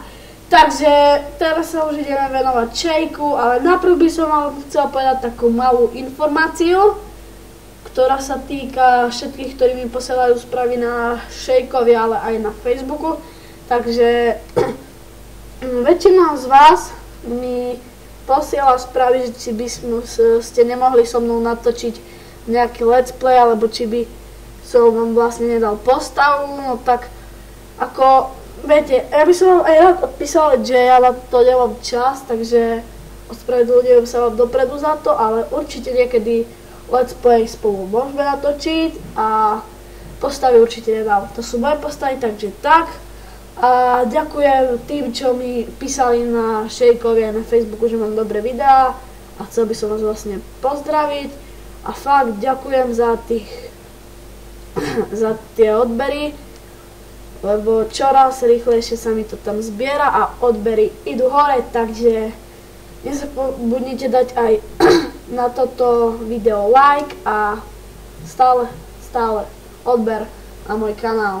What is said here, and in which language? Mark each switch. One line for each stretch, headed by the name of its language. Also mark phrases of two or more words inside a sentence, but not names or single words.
Slovak: Takže teraz sa už ideme venovať šejku, ale najprv by som vám chcel povedať takú malú informáciu, ktorá sa týka všetkých, ktorí mi posielajú správy na šejkovi, ale aj na Facebooku. Takže väčšina z vás mi posiela správy, že či by ste nemohli so mnou natočiť nejaký
English: let's play,
Slovak: alebo či by som vám vlastne nedal postavu, no tak ako viete, ja by som vám aj rád odpísal, že ja na to nemám čas, takže ospravedlňujem sa vám dopredu za to, ale určite niekedy
English: let's play
Slovak: spolu môžeme natočiť a postavy určite nedám. To sú moje postavy, takže tak. A ďakujem tým, čo mi písali na šejkovi a na Facebooku, že mám dobré videá a chcel by som vás vlastne pozdraviť a fakt ďakujem za tie odbery, lebo čoraz rýchlejšie sa mi to tam zbiera a odbery idú hore, takže nezabudnite dať aj na toto video like a stále odber na môj kanál.